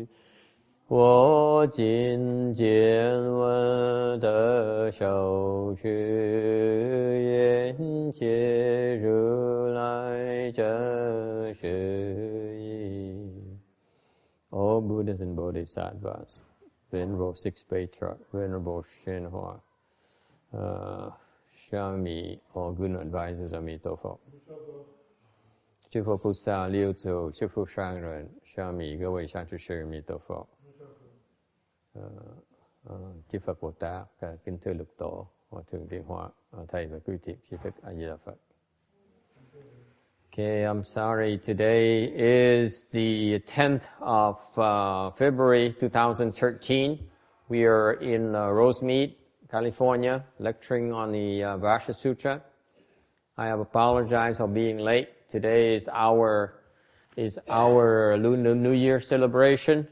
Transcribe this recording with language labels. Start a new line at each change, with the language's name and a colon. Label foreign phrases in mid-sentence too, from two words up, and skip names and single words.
Chinese: 我今见闻得受持，愿解如来真实义。
English: All Buddhas and Bodhisattvas, Venerable Six Patriarch, Venerable Shenhua, Shami, all good advisors, Amitabha.
Chinese: 诸佛菩萨、六祖、师父上人、沙弥各位善知识、弥陀佛。
Vietnamese: chư Phật Bồ Tát, kính thưa Lục Tổ, Hòa Thượng Điện Hòa, Thầy và quý thiện tri thức A Di Đà Phật.
English: Okay, I'm sorry. Today is the 10th of February 2013. We are in Rosemead, California, lecturing on the Vajra Sutra. I have apologized for being late. Today is our Lunar New Year celebration.